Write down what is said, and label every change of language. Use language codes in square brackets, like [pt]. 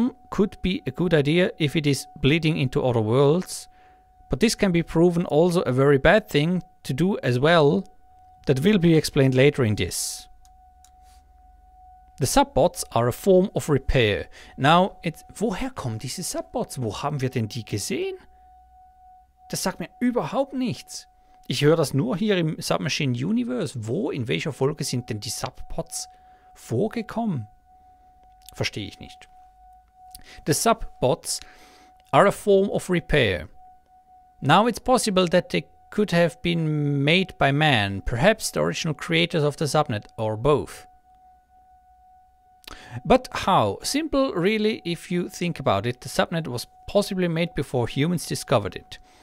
[en] Could be a good idea if it is bleeding into other worlds, but this can be proven also a very bad thing to do as well. That will be explained later in this. The subbots are a form of repair. [de] Now, woher kommen diese Subbots? Wo haben wir denn die gesehen? Das sagt mir überhaupt nichts. Ich höre das nur hier im Submachine Universe. Wo, in welcher Folge sind denn die Subbots vorgekommen? Verstehe ich nicht. [en] The subbots are a form of repair. Now it's possible that they could have been made by man, perhaps the original creators of the subnet, or both. But how? Simple, really, if you think about it. The subnet was possibly made before humans discovered it.